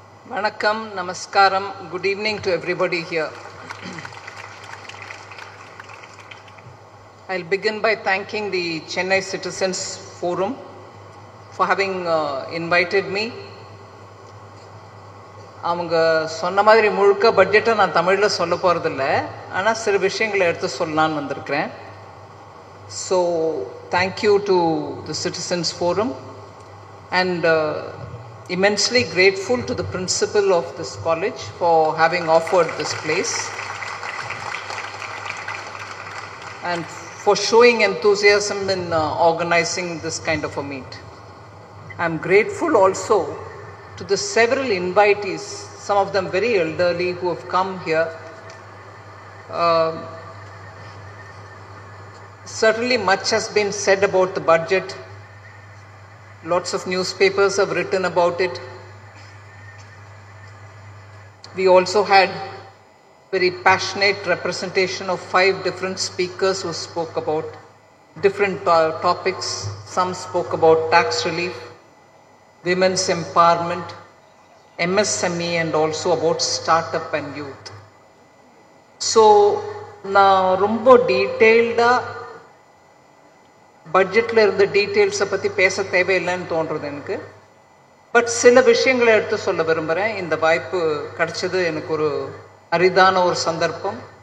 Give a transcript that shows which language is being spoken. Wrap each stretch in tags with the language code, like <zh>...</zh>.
<en>Vanakkam, Namaskaram, good evening to everybody here. I'll begin by thanking the Chennai Citizens Forum for having invited me.</en> <ta>அவங்க சொன்ன மாதிரி முழுக்க பட்ஜெட்டை நான் தமிழில் சொல்ல போகிறதில்ல, ஆனால் சில விஷயங்களை எடுத்து சொல்லலான்னு வந்திருக்கிறேன்.</ta> <en>So thank you to the Citizens Forum and immensely grateful to the principal of this college for having offered this place and for showing enthusiasm in organizing this kind of a meet. I am grateful also to the several invitees, some of them very elderly, who have come here. Certainly much has been said about the budget. Lots of newspapers have written about it. We also had very passionate representation of 5 different speakers who spoke about different topics. Some spoke about tax relief, women's empowerment, MSME, and also about startup and youth.</en> <ta>So, நான் ரொம்ப டீட்டெயில்டாக பட்ஜெட்டில் இருந்த டீட்டெயில்ஸை பற்றி பேச தேவையில்லைன்னு தோன்றுறது எனக்கு. பட் சில விஷயங்களை எடுத்து சொல்ல விரும்புகிறேன். இந்த வாய்ப்பு கிடைச்சது எனக்கு ஒரு அரிதான ஒரு சந்தர்ப்பம்.</ta>